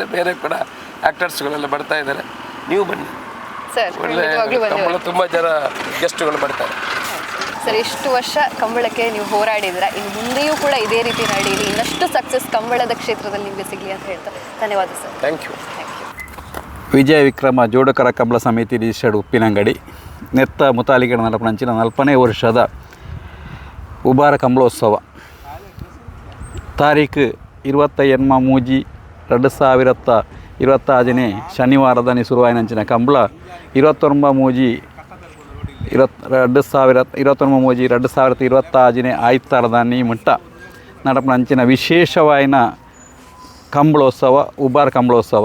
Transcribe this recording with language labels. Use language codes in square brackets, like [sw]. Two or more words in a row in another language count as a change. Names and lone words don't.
[kn] ಬೇರೆ ಕೂಡ ಆ್ಯಕ್ಟರ್ಸ್ಗಳೆಲ್ಲ ಬರ್ತಾ ಇದ್ದಾರೆ. ನೀವು ಬನ್ನಿ ಸರ್, ಒಳ್ಳೆ ಕಂಬಳ, ತುಂಬ ಜನ ಗೆಸ್ಟ್ಗಳು ಬರ್ತಾರೆ. ಸರ್, ಇಷ್ಟು ವರ್ಷ ಕಂಬಳಕ್ಕೆ ನೀವು ಹೋರಾಡಿದ್ರ, ಇನ್ನು ಮುಂದೆಯೂ ಕೂಡ ಇದೇ ರೀತಿ ನಡೆಯಲಿ, ಇನ್ನಷ್ಟು ಸಕ್ಸಸ್ ಕಂಬಳದ ಕ್ಷೇತ್ರದಲ್ಲಿ ನಿಮಗೆ ಸಿಗಲಿ ಅಂತ ಹೇಳ್ತಾ ಧನ್ಯವಾದ ಸರ್. [en] Thank you. [tcy] ವಿಜಯ ವಿಕ್ರಮ ಜೋಡಕರ ಕಂಬಳ ಸಮಿತಿ ರಿಜಿಸ್ಟರ್ಡ್ ಉಪ್ಪಿನಂಗಡಿ ನೆತ್ತ ಮುತಾಲಿಗಡ ನಡಪಣಂಚಿನ 40ನೇ ವರ್ಷದ ಉಬಾರ ಕಂಬಳೋತ್ಸವ ತಾರೀಖು 28 ಮೂಜಿ 2026 ಶನಿವಾರದನಿ ಶುರುವಾಯಿನಂಚಿನ ಕಂಬಳ 29 ಮೂಜಿ 2026 ಆಯ್ತಾರದಾನಿ ಮುಟ್ಟ ನಡಪಣಂಚಿನ ವಿಶೇಷವಾಯಿನ ಕಂಬಳೋತ್ಸವ ಉಬಾರ ಕಂಬಳೋತ್ಸವ.